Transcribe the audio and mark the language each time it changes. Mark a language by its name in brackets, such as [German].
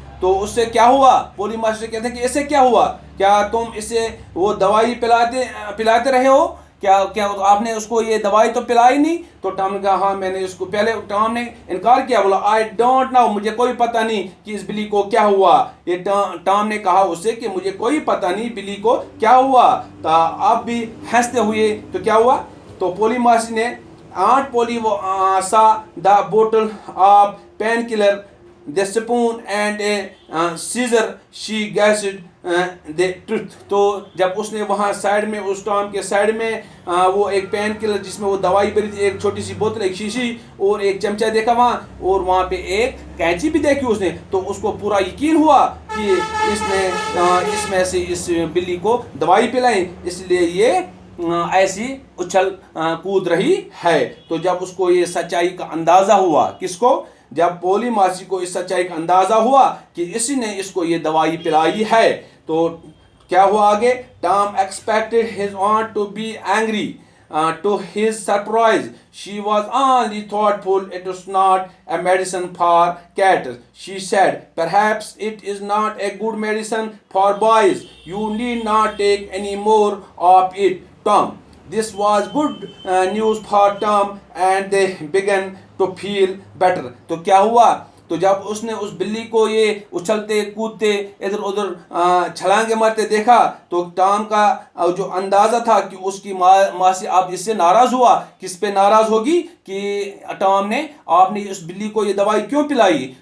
[Urdu] تو اس سے کیا ہوا؟ پولی ماسی سے کہتے ہیں کہ اس سے کیا ہوا، کیا تم اسے وہ دوائی پلاتے رہے ہو، کیا آپ نے اس کو یہ دوائی تو پلائی نہیں. تو ٹام نے کہا ہاں میں نے اس کو، پہلے ٹام نے انکار کیا، بولا [English] I don't know, [Urdu] مجھے کوئی پتہ نہیں کہ اس بلی کو کیا ہوا. یہ ٹام نے کہا اس سے کہ مجھے کوئی پتہ نہیں بلی کو کیا ہوا. تو آپ بھی ہنستے ہوئے. تو کیا ہوا؟ تو پولی ماسی نے [English] Aunt Polly saw the bottle of painkiller, the spoon and a scissor. She guessed the truth. [Urdu] تو جب اس نے وہاں سائڈ میں، اس ٹام کے سائڈ میں وہ ایک پین کلر جس میں وہ دوائی بھری تھی، ایک چھوٹی سی بوتل، ایک شیشی اور ایک چمچہ دیکھا وہاں، اور وہاں پہ ایک کینچی بھی دیکھی اس نے. تو اس کو پورا یقین ہوا کہ اس نے اس میں سے اس بلی کو دوائی پلائی، اس لیے یہ ایسی اچھل کود رہی ہے. تو جب اس کو یہ سچائی کا اندازہ ہوا، کس کو؟ جب پولی ماسی کو اس سچائی کا اندازہ ہوا کہ اسی نے اس کو یہ دوائی پلائی ہے، تو کیا ہوا آگے؟ [English] Tom expected his aunt to be angry. To his surprise, she was only thoughtful. It was not a medicine for cats. She said, perhaps it is not a good medicine for boys. You need not take any more of it, Tom. This was good news for Tom, and they began to feel better. [Urdu] تو کیا ہوا؟ تو جب اس نے اس بلی کو یہ اچھلتے کودتے ادھر ادھر چھلانگے مارتے دیکھا، تو ٹام کا جو اندازہ تھا کہ اس کی ماسی اب اس سے ناراض ہوا. کس پہ ناراض ہوگی؟ کہ ٹام نے، آپ نے اس بلی کو یہ دوائی کیوں پلائی.